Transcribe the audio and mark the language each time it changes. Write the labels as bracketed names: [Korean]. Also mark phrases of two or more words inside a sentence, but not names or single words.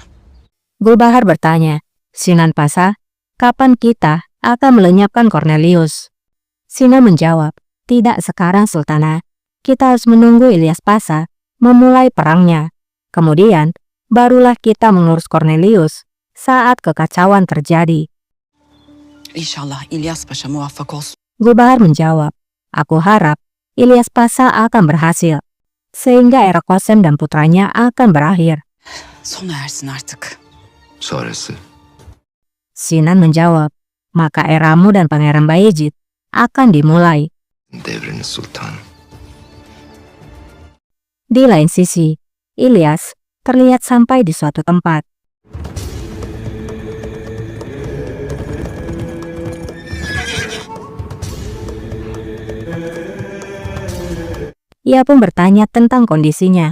[Indonesian] Gulbahar bertanya, "Sinan Pasha, kapan kita akan melenyapkan Cornelius?" Sinan menjawab, "Tidak sekarang Sultana. Kita harus menunggu Ilyas Pasha memulai perangnya. Kemudian, barulah kita mengurus Cornelius saat kekacauan terjadi." [Turkish] İnşallah İlyas Paşa muvaffak olsun. [Indonesian] Gulbahar menjawab, "Aku harap Ilyas Pasha akan berhasil, sehingga era Qasem dan putranya akan berakhir." [Turkish] Sona ersin artık. Sonrası. [Indonesian] Sinan menjawab, "Maka eramu dan Pangeran Bayezid akan dimulai." [Turkish] Devriniz sultanım. [Indonesian] Di lain sisi, Ilyas terlihat sampai di suatu tempat. Ia pun bertanya tentang kondisinya.